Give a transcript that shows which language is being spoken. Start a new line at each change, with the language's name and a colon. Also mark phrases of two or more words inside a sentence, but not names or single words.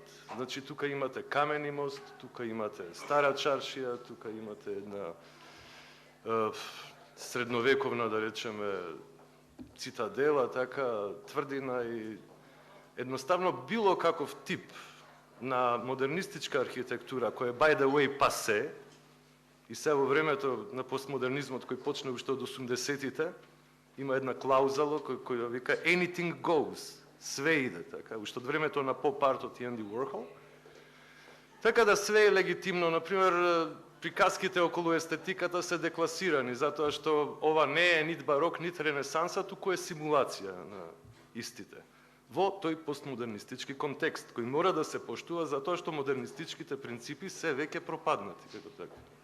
Macedonian: Значи, тука имате камени мост, тука имате стара чаршија, тука имате една средновековна, да речеме, цитадела, така, тврдина и едноставно било каков тип на модернистичка архитектура, која
English: by the way
Macedonian: пасе, и се во времето на постмодернизмот кој почна уште од 80-тите, има една клаузала која вика
English: anything goes,
Macedonian: све иде, така, уште од времето на поп-артот и Анди Уорхол. Така да све е легитимно, например, приказките околу естетиката се декласирани, затоа што ова не е нит барок, нит ренесанса, туку е симулација на истите. Во тој постмодернистички контекст, кој мора да се поштува затоа што модернистичките принципи се веќе пропаднати, како така.